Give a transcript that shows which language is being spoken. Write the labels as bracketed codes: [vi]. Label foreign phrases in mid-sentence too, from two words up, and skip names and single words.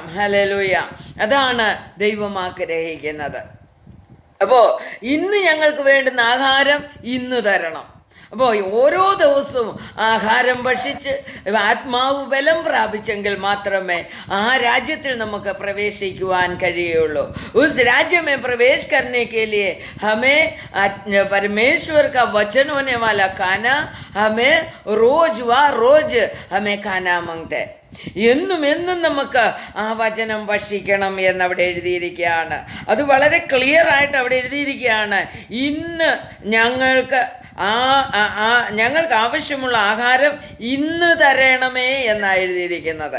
[ml] ഹല്ലേലൂയ. അതാണ് ദൈവം ആഗ്രഹിക്കുന്നത്. അപ്പോൾ ഇന്ന് ഞങ്ങൾക്ക് വേണ്ടുന്ന ആഹാരം ഇന്ന് തരണം. അപ്പോൾ ഓരോ ദിവസവും ആഹാരം ഭക്ഷിച്ച് ആത്മാവ് ബലം പ്രാപിച്ചെങ്കിൽ മാത്രമേ ആ രാജ്യത്തിൽ നമുക്ക് പ്രവേശിക്കുവാൻ കഴിയുള്ളൂ. [hi] ഉസ് राज्य में प्रवेश करने के लिए हमें परमेश्वर का वचन होने वाला खाना हमें रोज व रोज हमें खाना मांगते. [ml] എന്നും എന്നും നമുക്ക് ആ വചനം ഭക്ഷിക്കണം എന്നവിടെ എഴുതിയിരിക്കുകയാണ്. അത് വളരെ ക്ലിയർ ആയിട്ട് അവിടെ എഴുതിയിരിക്കുകയാണ്. ഇന്ന് ഞങ്ങൾക്ക് ആവശ്യമുള്ള ആഹാരം ഇന്ന് തരണമേ എന്നാണ് എഴുതിയിരിക്കുന്നത്.